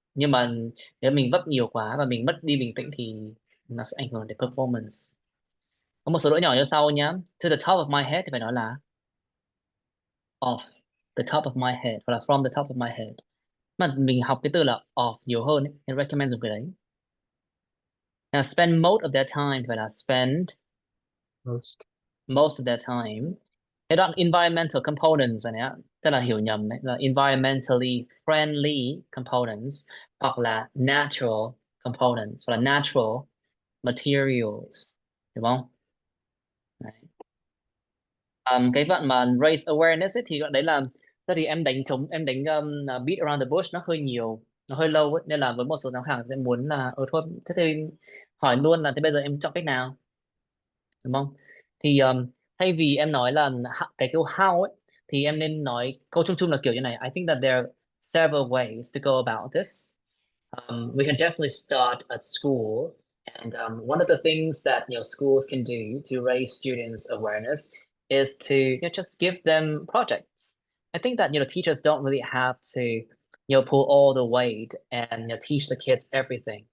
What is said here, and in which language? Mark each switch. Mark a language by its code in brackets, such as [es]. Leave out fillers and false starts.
[vi] Nhưng mà nếu mình vấp nhiều quá và mình mất đi bình tĩnh thì nó sẽ ảnh hưởng đến performance. Có một số lỗi nhỏ như sau nhá. [en] To the top of my head [vi] thì phải nói là [en] off the top of my head, [vi] hoặc là [en] from the top of my head, [vi] mà mình học cái từ là off nhiều hơn ấy, nên recommend dùng cái đấy. [en] Now, spend most of their time [vi] phải là [en] spend most of their time. [vi] Cái đoạn [en] environmental components [vi] này á, tức là hiểu nhầm đấy, là [en] environmentally friendly components [vi] hoặc là [en] natural components [vi] hoặc là [en] natural materials, [vi] đúng không? Đấy. Cái đoạn mà [en] raise awareness [vi] ấy, thì đoạn đấy là thế thì em đánh [en] beat around the bush [vi] nó hơi nhiều, nó hơi lâu ấy, nên là với một số giám khảo sẽ muốn là thôi thế thì hỏi luôn là thế bây giờ em chọn cách nào, đúng không? Thì thay vì em nói là cái câu how ấy thì em nên nói câu chung chung là kiểu như này: [en] I think that there are several ways to go about this. We can definitely start at school, and one of the things that schools can do to raise students' awareness is to just give them projects. I think that teachers don't really have to pull all the weight and teach the kids everything.